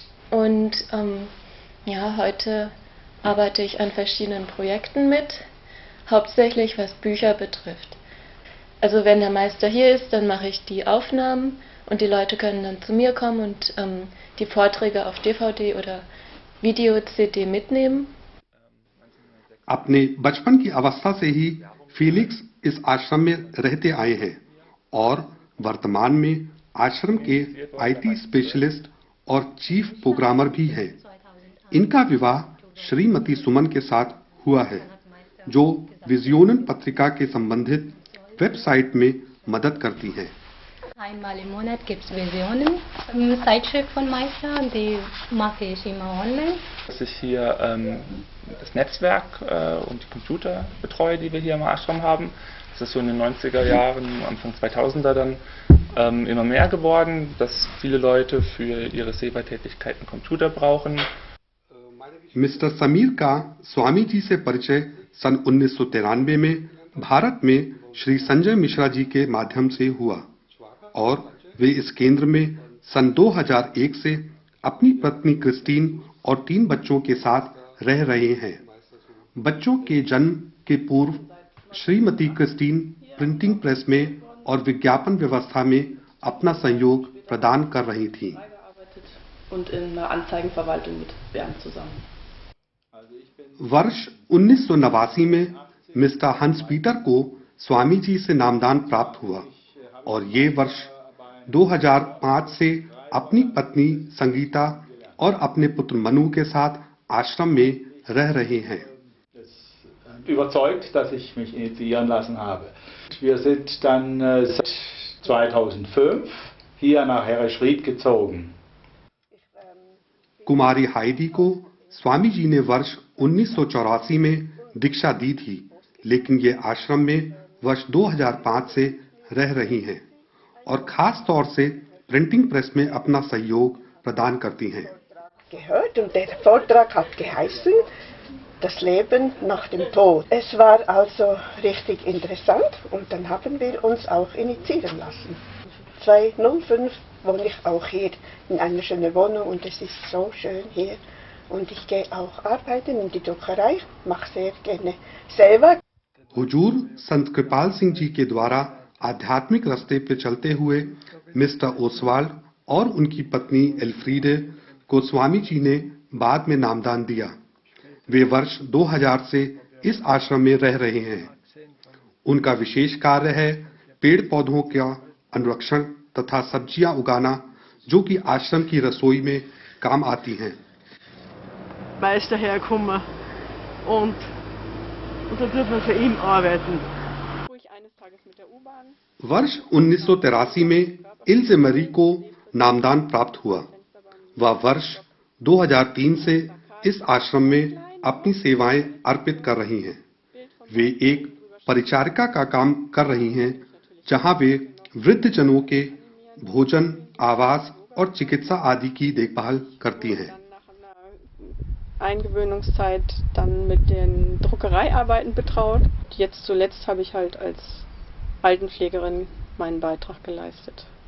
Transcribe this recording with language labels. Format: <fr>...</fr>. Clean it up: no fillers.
<de>Und ja, heute arbeite ich an verschiedenen Projekten mit, hauptsächlich was Bücher betrifft. Also wenn der Meister hier ist, dann mache ich die Aufnahmen und die Leute können dann zu mir kommen und die Vorträge auf DVD oder Video-CD mitnehmen.</de> <hi>अपने बचपन की अवस्था से ही Felix इस आश्रम में रहते आए हैं और वर्तमान में आश्रम के</hi> <en>IT specialist</en> <hi>और</hi> <en>chief programmer</en> <hi>भी हैं। इनका विवाह श्रीमती सुमन के साथ हुआ है, जो विजयोनन पत्रिका के संबंधित वेबसाइट में मदद करती हैं।</hi> <de>Einmal im Monat gibt es Visionen, Zeitschrift von Meister, die mache ich immer online. Dass ich hier das Netzwerk und die Computer betreue, die wir hier im Ashram haben. Das ist so in den 90er Jahren, Anfang 2000er dann immer mehr geworden, dass viele Leute für ihre Seva-Tätigkeiten Computer brauchen.</de> <hi>Mister Sameer का स्वामी जी से परिचय सन 1993 में भारत में श्री संजय मिश्रा जी के माध्यम से हुआ और वे इस केंद्र में सन 2001 से अपनी पत्नी क्रिस्टीन और 3 बच्चों के साथ रह रहे हैं। बच्चों के जन्म के पूर्व श्रीमती क्रिस्टीन प्रिंटिंग प्रेस में और विज्ञापन व्यवस्था में अपना सहयोग प्रदान कर रही थीं।</hi> <de>Und in der Anzeigenverwaltung mit Bernd zusammen.</de> <hi>वर्ष 1989 में मिस्टर हंस पीटर को स्वामी जी से नामदान प्राप्त हुआ और ये वर्ष 2005 से अपनी पत्नी संगीता और अपने पुत्र मनु के साथ आश्रम में रह रहे हैं।</hi> <de>Überzeugt, dass ich mich initiieren lassen habe. Wir sind dann seit 2005 hier nach Herrischried gezogen.</de> <hi>कुमारी हाइडी को स्वामी जी ने वर्ष 1984 में दीक्षा दी थी, लेकिन ये आश्रम में वर्ष 2005 से रह रही हैं और खास तौर से प्रिंटिंग प्रेस में अपना सहयोग प्रदान करती हैं।</hi> <de>Gehört und der Vortrag hat geheißen, das Leben nach dem Tod. Es war also richtig interessant und dann haben wir uns auch initiieren lassen. 2005 wohne ich auch hier in einer schönen Wohnung und es ist so schön hier. Und ich gehe auch arbeiten in die Druckerei, mache sehr gerne selber.</de> <hi>हुजूर संत कृपाल सिंह जी के द्वारा आध्यात्मिक रास्ते पे चलते हुए mister Oswal और उनकी पत्नी एल्फ्रीडे को स्वामी जी ने बाद में नामदान दिया। वे वर्ष 2000 से इस आश्रम में रह रहे हैं। उनका विशेष कार्य है पेड़ पौधों का अनुरक्षण तथा सब्जियां उगाना, जो कि आश्रम की रसोई में काम आती हैं।</hi> <de>Meister herkommen und dann wird man für ihn arbeiten.</de> <hi>वर्ष 1983 में इल्से मरी को नामदान प्राप्त हुआ। वह वर्ष 2003 से इस आश्रम में अपनी सेवाएं अर्पित कर रही हैं। वे एक परिचारिका का काम कर रही हैं, जहां वे वृद्धजनों के भोजन, आवास और चिकित्सा आदि की देखभाल करती हैं।</hi> <de>Eingewöhnungszeit dann mit den Druckereiarbeiten betraut. Jetzt zuletzt habe ich halt als Altenpflegerin meinen Beitrag geleistet.</de>